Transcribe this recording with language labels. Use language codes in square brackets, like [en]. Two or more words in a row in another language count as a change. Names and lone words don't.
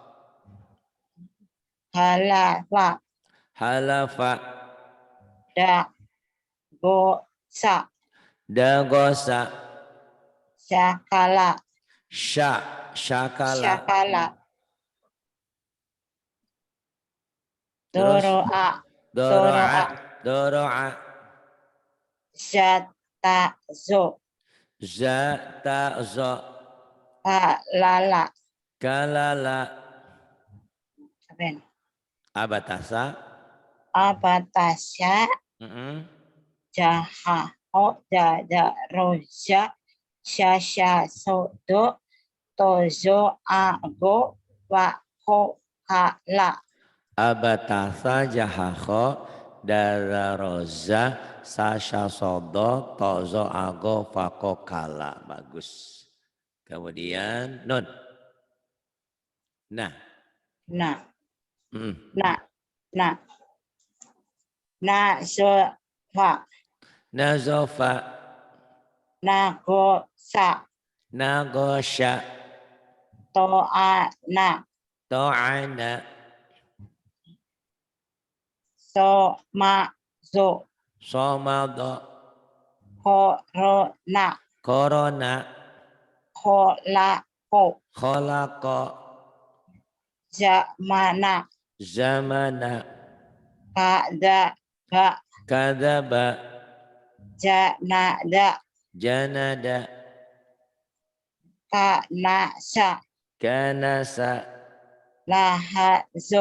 [id] Halafa. Halafa. Dagosa. Dagosa. Syakala. Syakala. Syakala. Terus Doro'a. doro'a. Doro'a. Zatazo. Zatazo. Kalala. Kalala. Apa ini? Abatasa. Abatasya. Jahaho dadaroja syasya sodo tozo ago wako kala. Abatasa jahakho dadaroza sasha sodo tozo ago fako kala. Bagus. Kemudian nun. Nah. Nah. Nah. Nah. Nazofa. Nazofa. Nagosa. Nagosha. To'ana. To'ana. Somazo. Somado. Corona. Corona. Kolako. Kholaqo. Zamana. Zamana. Kadaba. Kadzaba. Janada. Janada. Kanasa. Kanasa. Lahazo.